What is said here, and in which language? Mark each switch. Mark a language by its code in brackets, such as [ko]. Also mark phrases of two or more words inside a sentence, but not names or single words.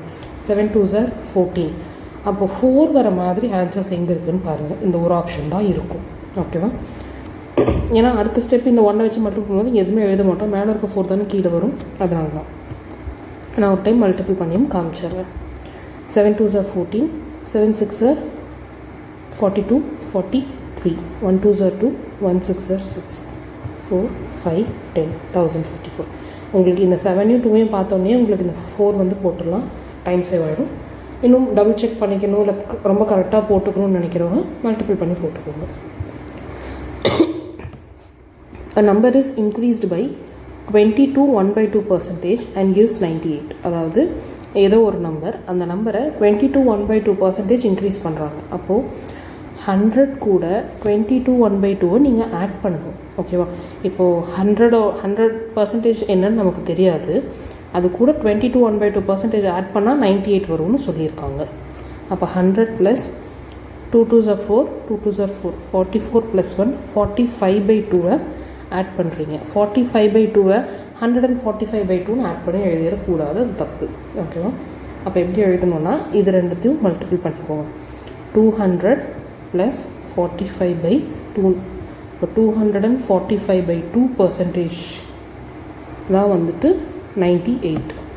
[en] 7 2s are 14. [ta] அப்போது 4 வர மாதிரி ஆன்சர்ஸ் எங்கே இருக்குதுன்னு பாருங்கள். இந்த ஒரு ஆப்ஷன் தான் இருக்கும். ஓகேவா? ஏன்னா அடுத்த ஸ்டெப் இந்த 1 வச்சு மல்டிபிள் பண்ணும்போது எதுவுமே எழுத மாட்டோம். மேலே இருக்க 4 தானே கீழே வரும். அதனால தான் நான் ஒரு [en] time multiple [ta] பண்ணியும் காமிச்சிடுறேன். [en] 7 2s are 14, 7 6s are 42, 43, 1 2s are 2, 1 6s are 6, 4 5 10, 1054. [ta] உங்களுக்கு இந்த 7யும் 2யும் பார்த்தோன்னே உங்களுக்கு இந்த 4 வந்து போட்டுடலாம். [en] time save [ta] ஆகிடும். இன்னும் [en] double check [ta] பண்ணிக்கணும், இல்லை ரொம்ப கரெக்டாக போட்டுக்கணும்னு நினைக்கிறவங்க மல்டிபிள் பண்ணி போட்டுக்கோங்க. [en] A number is increased by 20 to 1/2% and gives 98. [ta] அதாவது ஏதோ ஒரு நம்பர், அந்த நம்பரை 20 to 1/2% இன்க்ரீஸ் பண்ணுறாங்க. அப்போது 100 கூட 20 to 1/2 நீங்கள் ஆட் பண்ணணும். ஓகேவா? இப்போது 100% என்னன்னு நமக்கு தெரியாது. அது கூட 20 to 1/2% ஆட் பண்ணால் 98 வரும்னு சொல்லியிருக்காங்க. அப்போ 100 + [en] 2 2s are 4, 2 2s are 4, [ta] 44 + 1 45/2 ஆட் பண்ணுறீங்க. 45/2 145/2ன்னு ஆட் பண்ணி எழுதிடக்கூடாது, அது தப்பு. ஓகேவா? அப்போ எப்படி எழுதணும்னா இது ரெண்டுத்தையும் மல்டிபிள் பண்ணிக்கோங்க. 200 + 45/2. இப்போ 245/2% தான் வந்துட்டு 98.